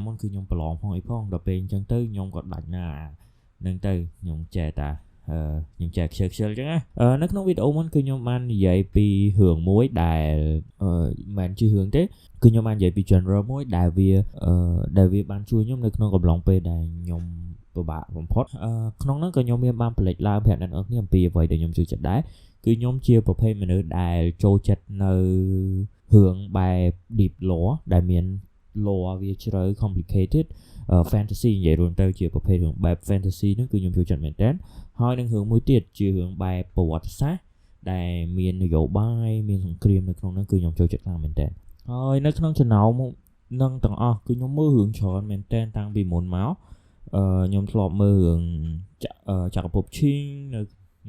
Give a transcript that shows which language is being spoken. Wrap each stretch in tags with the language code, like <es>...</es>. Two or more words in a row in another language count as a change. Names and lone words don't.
<km>មុនគឺខ្ញុំប្រឡងផងអីផងដល់ពេលអញ្ចឹងទៅខ្ញុំក៏ដាច់ណានឹងទៅខ្ញុំចេះតែខ្ញុំចេះខ្ជិលអញ្ចឹងណានៅក្នុងវីដេអូមុនគឺខ្ញុំបាននិយាយពីរឿងមួយដែលមិនជារឿងទេគឺខ្ញុំបាននិយាយពី genre មួយដែលវាបានជួយខ្ញុំនៅក្នុងកំឡុងពេលដែលខ្ញុំពិបាកបំផុតក្នុងហ្នឹងក៏ខ្ញុំបានផ្លេចឡើងប្រាប់អ្នកនរគ្នាអំពីអ្វី ដែលខ្ញុំជួយចិត្តដែរគឺខ្ញុំជាប្រភេទមនុស្សដែលចូលចិត្តនៅរឿងបែប</km> <en>deep lore</en> <km>ដែលមាន lore វាជ្រៅ</km> <en>complicated fantasy</en> <km>និយាយរួមទៅជាប្រភេទរឿងបែប fantasy ហ្នឹងគឺខ្ញុំចូលចិត្តមែនតើហើយនឹងរឿងមួយទៀតជារឿងបែបប្រវត្តិសាស្ត្រដែលមានន យោបាយមានសង្គ្រាមនៅក្នុងហ្នឹងគឺខ្ញុំចូលចិត្តខ្លាំងមែនតើហើយនៅក្នុងចំណោមនឹងទាំងអស់គឺខ្ញុំមើលរឿងច្រើនមែនតើតាំងពីមុនមកខ្ញុំធ្លាប់មើលរឿងចក្រភពឈីងនៅខ្ញុំ</km>